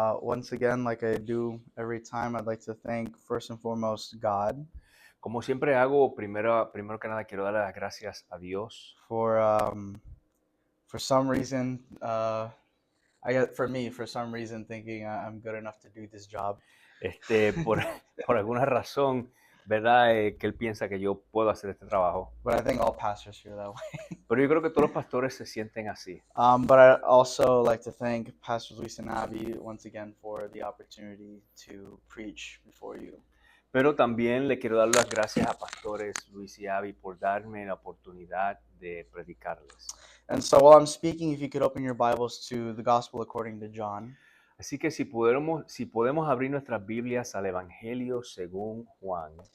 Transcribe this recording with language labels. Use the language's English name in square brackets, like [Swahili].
[English] Once again, like I do every time, I'd like to thank first and foremost God [Spanish] Como siempre hago, primero que nada quiero darle las gracias a Dios [English] for some reason, for some reason, thinking I'm good enough to do this job. [Spanish] por, por alguna razón, ¿verdad? Que Él piensa que yo puedo hacer este trabajo. [English] But I think all pastors feel that way. [Spanish] Pero yo creo que todos los pastores se sienten así. [English] But I also like to thank Pastor Luis and Abby once again for the opportunity to preach before you. [Spanish] Pero también le quiero dar las gracias a pastores Luis y Abby por darme la oportunidad de predicarles. [English] And so while I'm speaking, if you could open your Bibles to the Gospel according to John. [Spanish] Así que si podemos abrir nuestras Biblias al Evangelio según Juan,